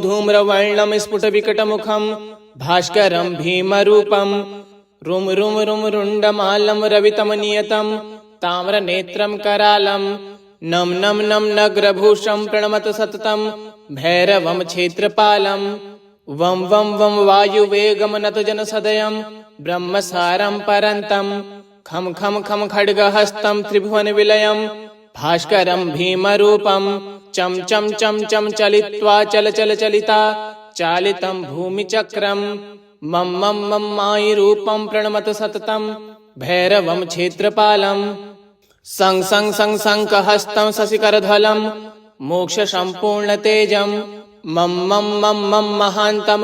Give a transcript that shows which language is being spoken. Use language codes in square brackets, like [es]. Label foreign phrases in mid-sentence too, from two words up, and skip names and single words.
[sa] धूम्रवर्णं स्फुटविकटमुखं भास्करं भीमरूपं रुम रुम रुम रुण्डमालं रवितमनियतं ताम्रनेत्रं करालं नम नम नम नग्रभूषं प्रणमत सततं भैरवं क्षेत्रपालं वं वं वं वायुवेगमनतजनसदयं ब्रह्मसारं परन्तं खं खं खं खड्गहस्तं त्रिभुवनविलयं भास्करं भीमरूपं चं चं चं चं चलित्वा चल चल चलिता चालितं भूमिचक्रं मम मम मम मायिरूपं प्रणमत सततं भैरवं क्षेत्रपालं सं सं सं शङ्खहस्तं शशिकरध्वलं मोक्षसम्पूर्णतेजं मम मम मम मम महान्तं